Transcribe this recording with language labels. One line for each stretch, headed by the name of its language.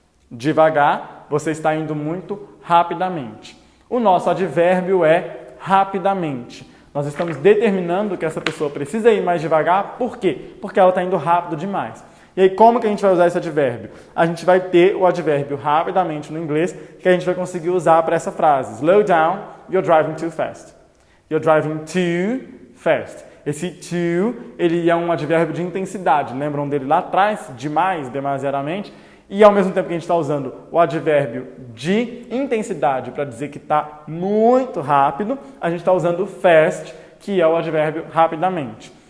Portuguese: Devagar, você está indo muito rapidamente. O nosso advérbio é rapidamente. Nós estamos determinando que essa pessoa precisa ir mais devagar, por quê? Porque ela está indo rápido demais. E aí, como que a gente vai usar esse advérbio? A gente vai ter o advérbio rapidamente no inglês, que a gente vai conseguir usar para essa frase.
English: Slow down, you're driving too fast. You're driving too fast.
Portuguese: Esse too, ele é um advérbio de intensidade. Lembram dele lá atrás? Demais, demasiadamente. E ao mesmo tempo que a gente está usando o advérbio de intensidade para dizer que está muito rápido, a gente está usando o fast, que é o advérbio rapidamente.